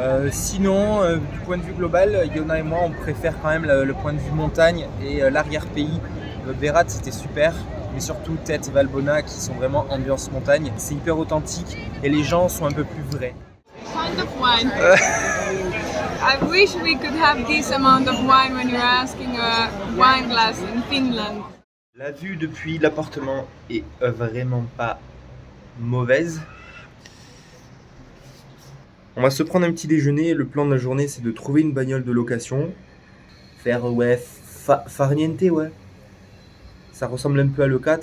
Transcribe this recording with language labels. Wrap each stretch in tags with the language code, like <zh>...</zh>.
<fr>Sinon, du point de vue global, Yona et moi, on préfère quand même le point de vue montagne et l'arrière-pays. Berat, c'était super, mais surtout Tet, Valbona, qui sont vraiment ambiance montagne. C'est hyper authentique et les gens sont un peu plus vrais.</fr> <en>Kind of wine. I wish we could have this amount of wine when you're asking a wine glass in Finland.</en> <fr>La vue depuis l'appartement est vraiment pas mauvaise. On va se prendre un petit déjeuner. Le plan de la journée, c'est de trouver une bagnole de location. Faire, ouais, farniente, ouais. Ça ressemble un peu à l'E4.</fr>